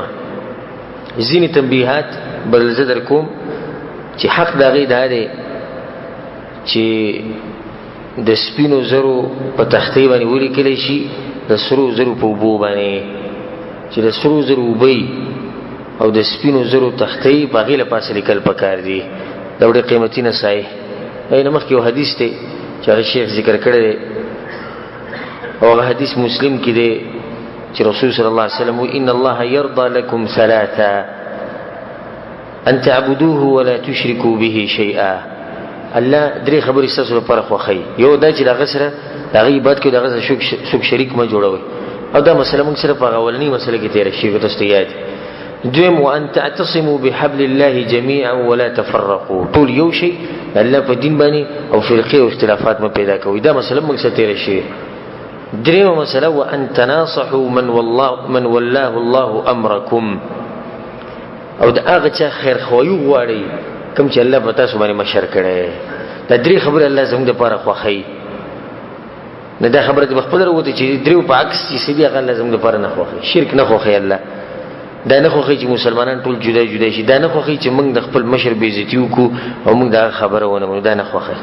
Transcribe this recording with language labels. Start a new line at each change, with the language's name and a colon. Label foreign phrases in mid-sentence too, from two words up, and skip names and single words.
Pashto: ځینې تنبیحات بل زه در کوم چې حق د هغې دا دی چې د سپینو زرو په تختې باندې ولیکلی شي د سرو زرو په اوبو باندې، چې د سرو زرو اوبه او د سپینو زرو تختې په هغې له پاسه لیکل پکار دي. دا ډېر قیمتي نصایح. نه مخکې یو حدیث دی چې هغه شیخ ذکر کړی دی، او هغه حدیث مسلم کې دی چې رسول
Arabic: صلی الله علیه وسلم
Pashto: وایي:
Arabic: ان الله یرضى لكم ثلاثا ان تعبدوه ولا تشركوا به شیئا.
Pashto: الله درې خبرې ستاسو لپاره خوښوي. یو دا چې د هغه سره د هغه عبادت کوئ، د هغه سره څوک شریک مه جوړوئ، او دا مسله موږ سره په هغه اولنۍ مسله کې تېره شوې، تاسو ته یاد. دویم:
Arabic: وان تعتصموا بحبل الله جميعا ولا تفرقوا.
Pashto: ټول یو شي الله په دین باندې، او فرقې او اختلافات مه پیدا کوئ، دا مسله موږ سره تېره شوې. دریمه مسله:
Arabic: وان تناصحوا من ولاه الله امرکم.
Pashto: او د هغه چا خیرخواهي وغواړئ کوم چې الله په تاسو باندې مشر کړی. دا درې خبرې الله زموږ دپاره خوښوي. نه دا خبره دې په خپله راوتې چې دریو په عکس چې څه دي هغه الله زموږ دپاره نه خوښوي. شرک نه خوښوي الله، دا نه خوښوي چې مسلمانان ټول جدا جدا شي، دا نه خوښوي چې موږ د خپل مشر بېعزتي وکړو او موږ د هغه خبره ونه منو، دا نه خوښوي.